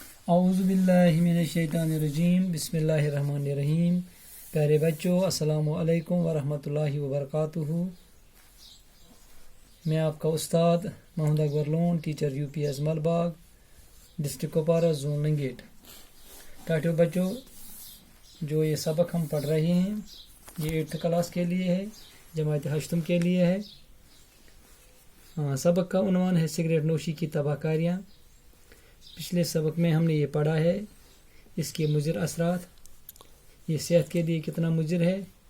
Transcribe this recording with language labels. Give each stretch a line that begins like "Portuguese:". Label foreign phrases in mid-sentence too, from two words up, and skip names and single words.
Arabic: اعوذ باللہ من الشیطان الرجیم بسم اللہ الرحمن الرحیم.
Urdu: پیارے بچوں،
Arabic: السلام علیکم ورحمۃ اللہ وبرکاتہ.
Urdu: میں آپ کا استاد محمد اکبر لون، ٹیچر UPS ملباغ، ڈسٹرکٹ کپوارہ، زون لنگیٹ. ٹاٹو بچوں، جو یہ سبق ہم پڑھ رہے ہیں یہ 8th کلاس کے لیے ہے، جماعت ہشتم کے لیے ہے. سبق کا عنوان ہے سگریٹ نوشی کی تباہ کاریاں. پچھلے سبق میں ہم نے یہ پڑھا ہے اس کے مضر اثرات، یہ صحت کے لیے کتنا مضر ہے.